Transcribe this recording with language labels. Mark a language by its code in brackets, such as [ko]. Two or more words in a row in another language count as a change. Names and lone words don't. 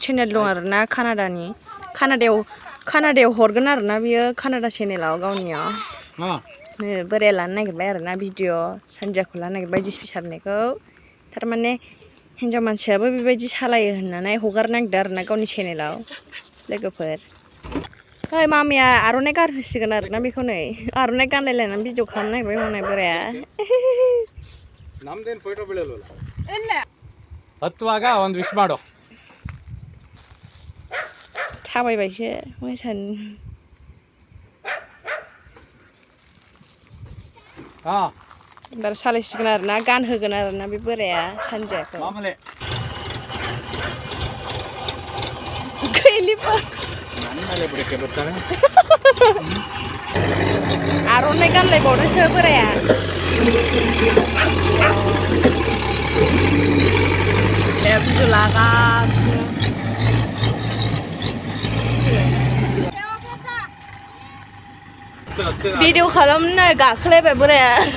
[brx] चेनेल दं आरो ना कानाडायाव हरगोन आरो ना बियो कानाडा चेनेलाव गावनियाव बोराया लानो नागिरबाय आरो ना भिडिअ सानजियाखौ लानो नागिरबाय जिसिपि सालायनायखौ थारमाने हिन्जाव मानसियाबो बेबायदि सालायो होननानै हगारनो नागिरदों आरो ना गावनि चेनेलाव लोगोफोर ओइ मामिया आर'नाइ गानहोसिगोन आरो ना बेखौ नै आर'नाइ गानलायलायनानै भिडिअ खालामनो नागिरबाय हनै बोराया [kn] ನಮ್ದೇನು ಫೋಟೋ ಬೀಳಲ್ವಲ್ಲ ಇಲ್ಲ ಹತ್ತುವಾಗ ಒಂದು ವಿಶ್ ಮಾಡು [brx] थाबायबायसो मोसानो एबार सालायसिगोन आरो ना गानहोगोन आरो ना बे बोराया सानजियाखौ [kn] ಮಾಮೂಲಿ [brx] गैलिबा [kn] ನನ್ನ ಮೇಲೆ ಬಿಡಕ್ಕೆ ಬರ್ತಾನೆ [brx] आर'नाइ गानलायबावदोंसो बोराया भिडिअ लागासिनो भिडिअ खालामनो गाखोलायबाय बोराया